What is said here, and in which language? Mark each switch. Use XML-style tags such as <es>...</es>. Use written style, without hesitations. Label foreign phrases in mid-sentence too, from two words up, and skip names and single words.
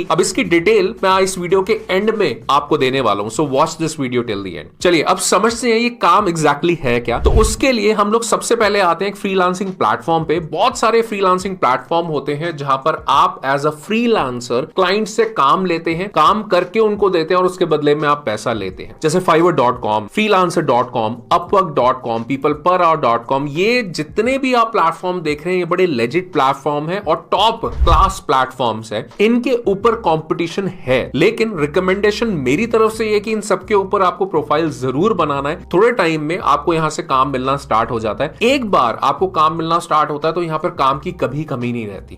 <hi>अब इसकी डिटेल मैं इस वीडियो के एंड में आपको देने वाला हूं,</hi> <en>so watch this video till the end.</en> <hi>चलिए अब समझते हैं ये काम एग्जैक्टली है क्या। तो उसके लिए हम लोग सबसे पहले आते हैं एक</hi> <en>freelancing platform</en> <hi>पे। बहुत सारे</hi> <en>freelancing platform</en> <hi>होते हैं जहां पर आप</hi> <en>as a freelancer client</en> <hi>से काम लेते हैं, काम करके उनको देते हैं और उसके बदले में आप पैसा लेते हैं, जैसे fiverr.com, freelancer.com, upwork.com, peopleperhour.com। ये जितने भी आप प्लेटफॉर्म देख रहे हैं ये बड़े</hi> <en>legit platform</en> <hi>है और</hi> <en>top class platforms</en> <hi>है। इनके ऊपर कंपटीशन है, लेकिन रिकमेंडेशन मेरी तरफ से ये कि इन सबके ऊपर आपको प्रोफाइल जरूर बनाना है। थोड़े टाइम में आपको यहां से काम मिलना स्टार्ट हो जाता है। एक बार आपको काम मिलना स्टार्ट होता है तो यहां पर काम की कभी कमी नहीं रहती।</hi>